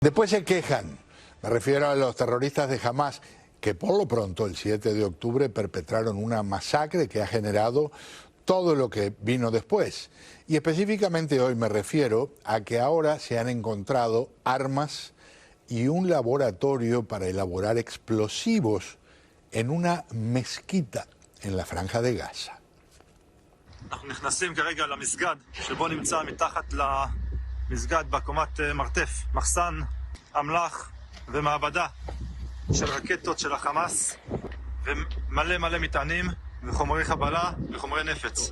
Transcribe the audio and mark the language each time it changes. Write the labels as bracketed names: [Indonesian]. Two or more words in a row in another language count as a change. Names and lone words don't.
[Spanish] Después se quejan, me refiero a los terroristas de Hamás, que por lo pronto el 7 de octubre perpetraron una masacre que ha generado todo lo que vino después. Y específicamente hoy me refiero a que ahora se han encontrado armas y un laboratorio para elaborar explosivos en una mezquita en la Franja de Gaza. [Hebrew] אנחנו נכנסים כרגע למסגד, שבו נמצא מתחת למסגד בקומת מרתף, מחסן אמל"ח ומעבדה של רקטות של החמאס ומלא מלא מטענים וחומרי חבלה וחומרי נפץ.